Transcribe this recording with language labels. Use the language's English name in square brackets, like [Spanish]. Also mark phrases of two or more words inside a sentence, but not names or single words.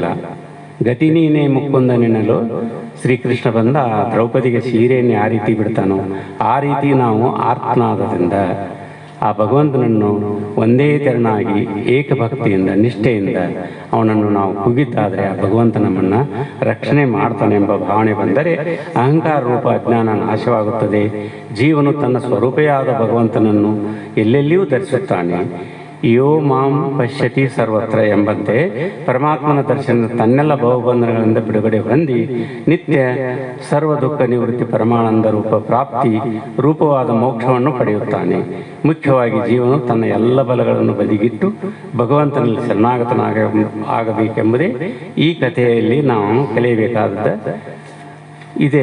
[Kannada] ಗತಿ ನೀನೇ ಮುಕ್ಕುಂದ ನೆನಲು ಶ್ರೀಕೃಷ್ಣ ಬಂದ ಆ ದ್ರೌಪದಿಗೆ ಸೀರೆಯನ್ನು ಯಾವ ರೀತಿ ಬಿಡ್ತಾನೋ ಆ ರೀತಿ ನಾವು ಆರ್ತನಾದದಿಂದ ಆ ಭಗವಂತನನ್ನು ಒಂದೇ ತೆರನಾಗಿ ಏಕಭಕ್ತಿಯಿಂದ ನಿಷ್ಠೆಯಿಂದ ಅವನನ್ನು ನಾವು ಕೂಗಿದ್ದಾದರೆ ಆ ಭಗವಂತ ನಮ್ಮನ್ನು ರಕ್ಷಣೆ ಮಾಡ್ತಾನೆ ಎಂಬ ಭಾವನೆ ಬಂದರೆ ಅಹಂಕಾರ ರೂಪ ಅಜ್ಞಾನ ನಾಶವಾಗುತ್ತದೆ. ಜೀವನು ತನ್ನ ಸ್ವರೂಪೆಯಾದ ಭಗವಂತನನ್ನು ಎಲ್ಲೆಲ್ಲಿಯೂ ಧರಿಸುತ್ತಾನೆ. [Sanskrit] ಯೋ ಮಾಂ ಪಶ್ಯತಿ ಸರ್ವತ್ರ [Kannada] ಎಂಬಂತೆ ಪರಮಾತ್ಮನ ದರ್ಶನ ತನ್ನೆಲ್ಲ ಭವಬಂಧನಗಳಿಂದ ಬಿಡುಗಡೆ ಹೊಂದಿ ನಿತ್ಯ ಸರ್ವ ದುಃಖ ನಿವೃತ್ತಿ ಪರಮಾನಂದ ರೂಪ ಪ್ರಾಪ್ತಿ ರೂಪವಾದ ಮೋಕ್ಷವನ್ನು ಪಡೆಯುತ್ತಾನೆ. ಮುಖ್ಯವಾಗಿ ಜೀವನು ತನ್ನ ಎಲ್ಲ ಬಲಗಳನ್ನು ಬದಿಗಿಟ್ಟು ಭಗವಂತನಲ್ಲಿ ಆಗಬೇಕೆಂಬುದೇ ಈ ಕಥೆಯಲ್ಲಿ ನಾವು ಕಲಿಯಬೇಕಾದದ್ದು ಇದೆ.